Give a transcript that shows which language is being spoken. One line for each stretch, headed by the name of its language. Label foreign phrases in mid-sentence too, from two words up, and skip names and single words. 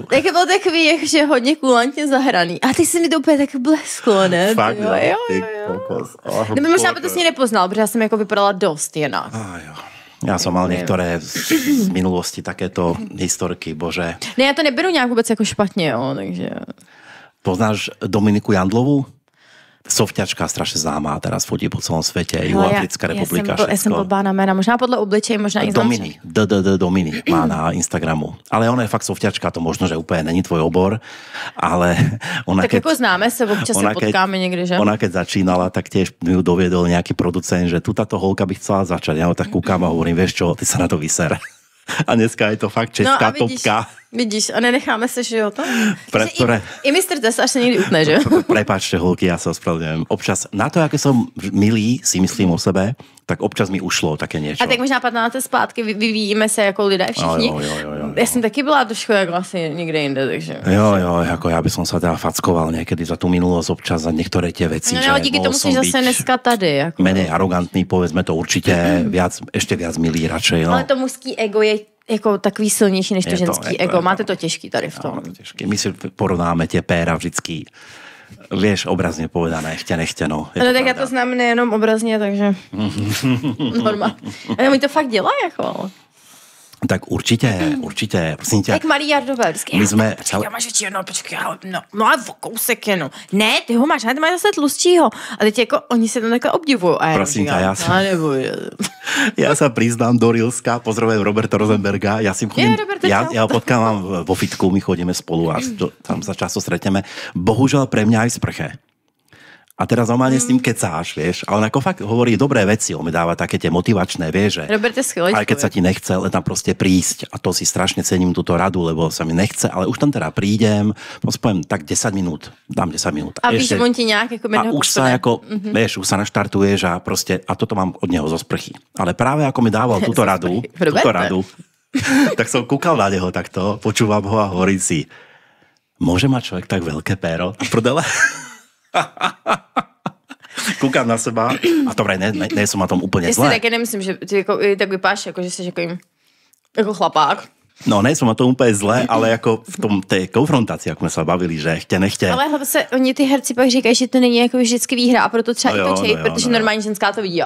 Czech: Tak bylo takový, jakože hodně kulantně zahraný. A ty jsi mi to úplně tak blesklo, ne? Fakt, jo. Nebo možná by to si nepoznal, protože já jsem jako vypadala dost jinak.
Slovak: Já jsem mal některé z minulosti takéto historky, bože.
Czech: Ne, já to neberu nějak vůbec jako špatně, jo, takže...
Slovak: Poznáš Dominiku Jandlovú? Sofťačka, strašne známá, teraz fotí po celom svete, Juhoafrická republika, všetko. Ja som blbá na mena, možná podľa obličej, možná i
Czech: Domini, Domini má na Instagramu. Ale ona je fakt sofťačka, to možno, že úplne není tvoj obor, ale ona
Slovak: tak ako známe sa, občas sa potkáme niekde, že? Ona keď začínala, tak tiež mi ju doviedol nejaký producent, že tu táto holka by chcela začať. Ja ho tak kúkam a hovorím, vieš čo, ty sa na to vyser.
Czech: A dneska je to fakt česká topka. Vidíš, a nenecháme se, že jo to?
Slovak: Ktoré...
Czech: I Mr. Test až se někdy utne, že?
Slovak: Prepáčte, holky, ja sa ospravedlňujem. Občas, na to, aké som milý, si myslím o sebe, tak občas mi ušlo také niečo.
Czech: A tak možná 15 let zpátky vyvíjíme se jako lidé všichni. Jo. Já jsem taky byla trošku jako asi někde jinde, takže...
Slovak: Jo, jako ja by som sa teda fackoval niekedy za tú minulosť občas za niektoré tie veci.
Czech: No, díky tomu jsi zase dneska tady. Jako...
Slovak: Menej arogantný, povedzme to určite, ešte viac milý radšej.
Czech: No. Ale to mužský ego je jako takový silnější než to ženský ego. Máte to těžký tady v tom.
Slovak: My si porovnáme tie péra vždycky, vieš, obrazně povedané, nechtě, no.
Czech: No tak já to znám nejenom obrazně, takže normálně. Ale oni to fakt dělají, jako. Tak určitě, prosím tě. Jak malý Jardové, vždycky. My jsme... Počkej, máš větší, počkej, no a v kousek jenom. Ne, ty ho máš, ale ty máš zase tlustšího. A teď jako, oni se tam takhle obdivují.
Slovak: Prosím tě, já se přiznám do Rilska, pozdravujem Roberta Rosenberga, já si chodím, já ho potkávám vo fitku, my chodíme spolu a tam sa často stretneme. Bohužel pre mňa aj v sprche. A teraz normálne s ním kecáš, vieš. A on ako fakt hovorí dobré veci, on mi dáva také tie motivačné, vieš, že
Czech: Robert je skvělý.
Slovak: Aj keď sa ti nechce, len tam proste prísť. A to si strašne cením túto radu, lebo sa mi nechce, ale už tam teda prídem, poviem tak 10 minút, dám 10 minút. A víš, on ti nejak ako a už sa ako, vieš, už sa naštartuješ a proste, a toto mám od neho zo sprchy. Ale práve ako mi dával túto radu, tak som kúkal na neho takto, počúvam ho a hovorím si, môže mať človek tak veľké péro?
Czech: Prdele? Koukám na seba a dobré, nejsem na tom úplně zle. Já si taky nemyslím, že ty jako, tak vypadáš, jako, že jsi jako chlapák. No, nejsem na tom úplně zle, ale jako v tom té konfrontaci, jak jsme se bavili, že nechtě. Ale hlavně se, oni ty herci pak říkají, že to není jako vždycky výhra a proto třeba i točej, protože normální ženská to vidí.